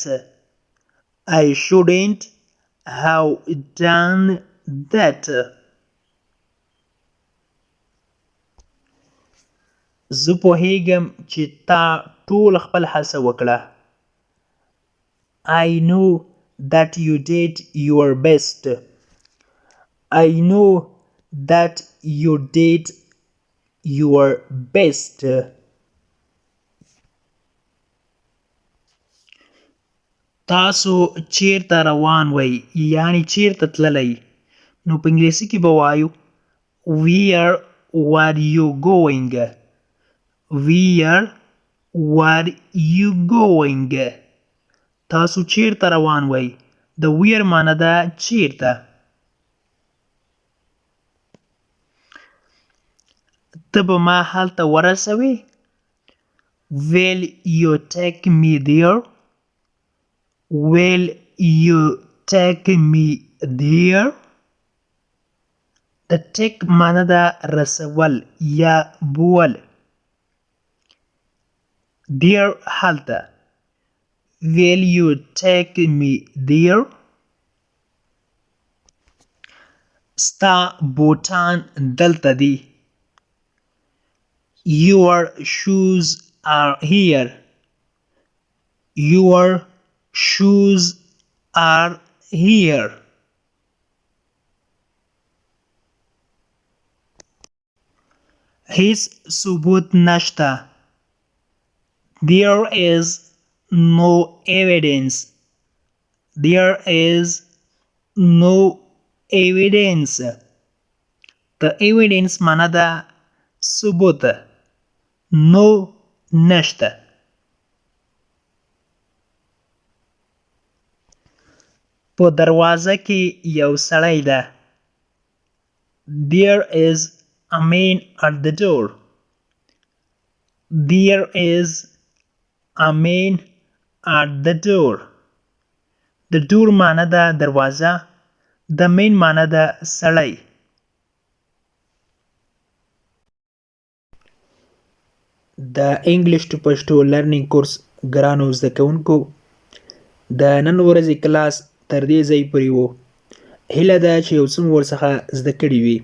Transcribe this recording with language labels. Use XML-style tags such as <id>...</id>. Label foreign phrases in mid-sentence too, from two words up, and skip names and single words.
<en>I shouldn't have done that.</en> <ps>زه پوهیږم چې تا ټول خپل هڅه وکړه.</ps> <en>I know that you did your best. I know that you did your best.</en> <ps>تاسو چیرته روان وئ یعنی چیرته تللی؟ نو په انګلیسي کې به وایو</ps> <en>Where were you going? Where were you going? تاسو چیرته روان وئ؟ د where معنی ده چیرته.</en> <ps>ته به ما هلته ورسوې؟</ps> <en>Will you take me there? Will you take me there?</en> <ps>د take معنی ده رسول یا بول. There هلته.</ps> <en>Will you take me there?</en> <ps>ستا بوټان دلته دي.</ps> <en>Your shoes are here. Your shoes are here.</en> <ps>هیڅ ثبوت نشته.</ps> <en>There is no evidence. There is no evidence. The evidence</en> <ps>معنا ده ثبوت. No نشته. په دروازه کې یو سړی ده.</ps> <en>There is a man at the door. There is a man at the door. The door</en> <ps>معنا ده دروازه.</ps> <en>The man</en> <ps>معنا ده سړی. د</ps> <en>English to Pashto learning course</en> <ps>ګرانو زده کوونکو د نن ورځې کلاس تر دې ځای پورې و. هیله ده چې یو څه مو ورڅخه زده کړي وي.</ps>